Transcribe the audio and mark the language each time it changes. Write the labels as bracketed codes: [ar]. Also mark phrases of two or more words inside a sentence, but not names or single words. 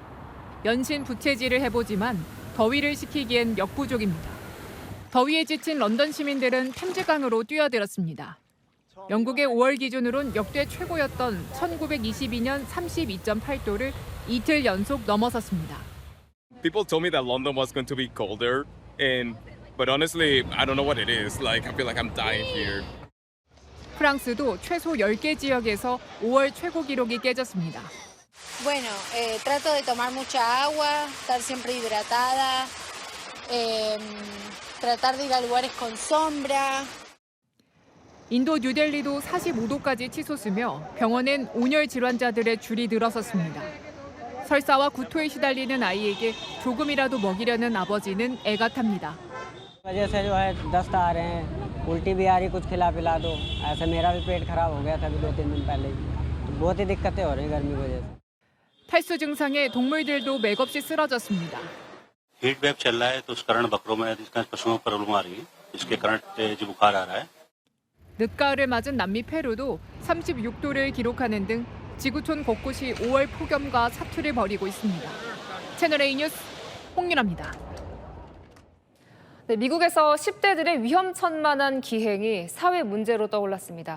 [ko] 연신 부채질을 해보지만 더위를 식히기엔 역부족입니다. 더위에 지친 런던 시민들은 템즈강으로 뛰어들었습니다. 영국의 5월 기준으론 역대 최고였던 1922년 32.8도를 이틀 연속 넘어섰습니다. [en] People told me that London was going to be colder, but honestly, I don't know what it is. Like I feel like I'm dying here. [ko] 프랑스도 최소 10개 지역에서 5월 최고 기록이 깨졌습니다. [es] Bueno, trato de tomar mucha agua, estar siempre hidratada, tratar de ir a lugares con sombra. [ko] 인도 뉴델리도 45도까지 치솟으며 병원엔 온열 질환자들의 줄이 늘어섰습니다. 설사와 구토에 시달리는 아이에게 조금이라도 먹이려는 아버지는 애가 탑니다. [hi] वजह से जो है दस्त आ रहे हैं, उल्टी भी आ रही, कुछ खिला पिला दो। ऐसे मेरा भी पेट खराब हो गया था 2-3 दिन पहले, तो बहुत ही दिक्कतें हो रही हैं गर्मी की वजह से। [ko] 탈수 증상에 동물들도 맥없이 쓰러졌습니다. [en] heat wave [hi] चल रहा है तो उस कारण बकरों में पशुओं में प्रॉब्लम आ रही है, जिसके कारण तेज बुखार आ रहा है। [ko] 늦가을을 맞은 남미 페루도 36도를 기록하는 등 지구촌 곳곳이 5월 폭염과 사투를 벌이고 있습니다. 채널A 뉴스 홍윤아입니다. 네, 미국에서 10대들의 위험천만한 기행이 사회 문제로 떠올랐습니다.